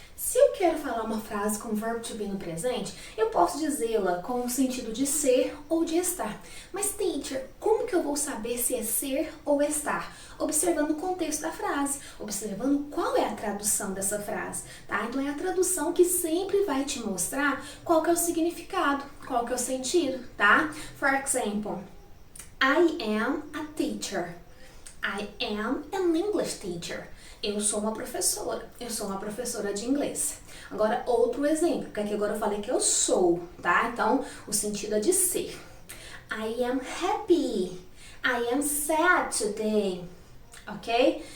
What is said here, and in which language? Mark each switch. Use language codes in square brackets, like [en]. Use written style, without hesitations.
[pt] Se eu quero falar uma frase com verbo to be no presente, eu posso dizê-la com o sentido de ser ou de estar. Mas, teacher, como que eu vou saber se é ser ou estar? Observando o contexto da frase, observando qual é a tradução dessa frase, tá? Então, é a tradução que sempre vai te mostrar qual que é o significado, qual que é o sentido, tá? [en] For example, I am a teacher. I am an English teacher. [pt] Eu sou uma professora de inglês. Agora, outro exemplo, porque aqui agora eu falei que eu sou, tá? Então, o sentido é de ser. [en] I am happy. I am sad today. Ok?